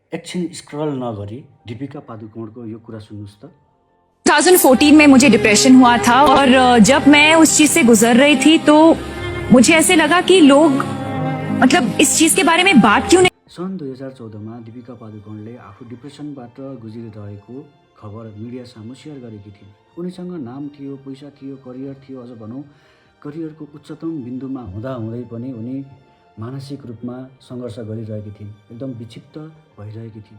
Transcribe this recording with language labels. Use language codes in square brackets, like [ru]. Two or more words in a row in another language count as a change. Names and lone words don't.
[ne] एकछिन स्क्रॉल नगरी दीपिका पादुकोणको यो कुरा सुन्नुस् त। [hi] 2014 में मुझे डिप्रेशन हुआ था और जब मैं उस चीज से गुजर रही थी तो मुझे ऐसे लगा कि लोग मतलब इस चीज के बारे में बात क्यों नहीं। [ne] सन् 2014मा दीपिका पादुकोणले आफू डिप्रेसनबाट गुज्रिरहेको खबर मिडिया सामु सेयर गरेकी थिइन्। उनीसँग नाम थियो, पैसा थियो, करियर थियो, अझ भनौँ करियरको उच्चतम बिन्दुमा हुँदाहुँदै पनि उनी मानसिक रूपमा सङ्घर्ष गरिरहेकी थिइन्, एकदम विक्षिप्त भइरहेकी थिइन्।